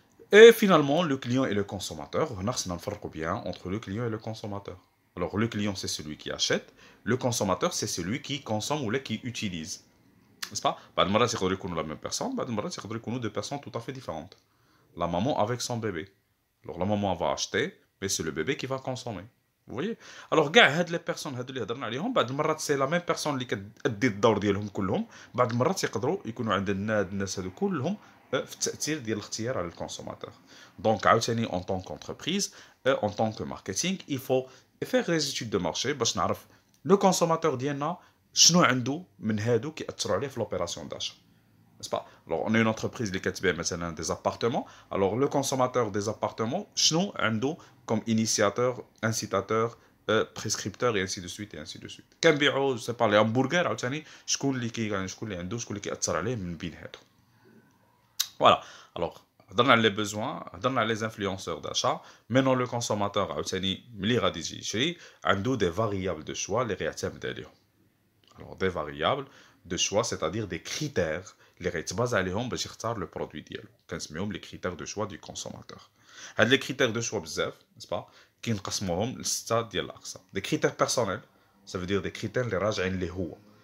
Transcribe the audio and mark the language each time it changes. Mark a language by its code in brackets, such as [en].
[fr] Et finalement, le client et le consommateur, on a bien entre le client et le consommateur. Alors, le client, c'est celui qui achète, le consommateur, c'est celui qui consomme ou qui utilise. N'est-ce pas? [ar] بعد مرات يقدروا يكونوا [fr] la même personne, [ar] بعد مرات يقدروا يكونوا [fr] deux personnes tout à fait différentes. La maman avec son bébé. Alors, la maman va acheter, mais c'est le bébé qui va consommer. Vous voyez? Alors, [ar] كاع هاد [fr] les personnes [ar] هادو اللي هضرنا عليهم بعض المرات [fr] سي لا ميم بيرسون [ar] اللي كتأدي الدور ديالهم كلهم بعض المرات يقدروا يكونوا عندنا هاد الناس هادو كلهم في التأثير ديال الاختيار على الكونسوماتور. دونك عاوتاني [fr] en tant qu'entreprise en tant que marketing il faut faire les études de marché [ar] باش نعرف [fr] le consommateur [ar] ديالنا شنو عنده من هادو كيأثروا عليه في [fr] l'opération d'achat. N'est-ce pas? Alors, on est une entreprise qui a des appartements. Alors, le consommateur des appartements, [ar] شنو عنده [fr] comme initiateur, incitateur, prescripteur et ainsi de suite et ainsi de suite. [ar] كنبيعوا [fr] je sais pas les hamburgers [ar] عاوتاني شكون اللي عنده شكون اللي كيأثر عليه من بين هادو. [fr] Voilà. Alors, [ar] هضرنا على [fr] les besoins, هضرنا على les influenceurs d'achat. Maintenant, le consommateur [ar] عاوتاني ملي غادي يجي يشري عنده [fr] des variables de choix [ar] اللي غيعتمد عليهم. [fr] Alors, des variables de choix, c'est-à-dire des critères اللي غيتباز عليهم باش يختار le produit ديالو كنسميهم les critères de choix du consommateur. [ar] هاد [fr] les critères de choix [ar] بزاف [fr] n'est-ce pas [ar] كينقسموهم لستة ديال الاقسام. [fr] Des critères personnels, ça veut dire des critères اللي راجعين ليه هو.